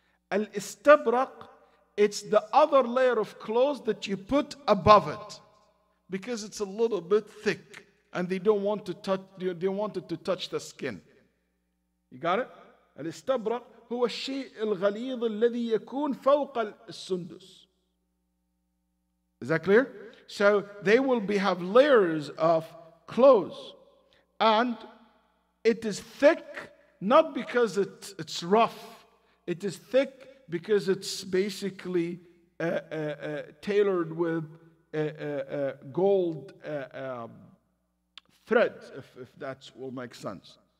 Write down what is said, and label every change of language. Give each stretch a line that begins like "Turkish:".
English: Al-istabraq, it's the other layer of clothes that you put above it, because it's a little bit thick and they don't want to touch, they want it to touch the skin. You got it?
Arabic: الاستبرق هو الشيء الغليظ الذي يكون فوق السندس.
English: Is that clear? So they will have layers of clothes, and it is thick not because it's rough. It is thick because it's basically tailored with gold threads, if that will make sense.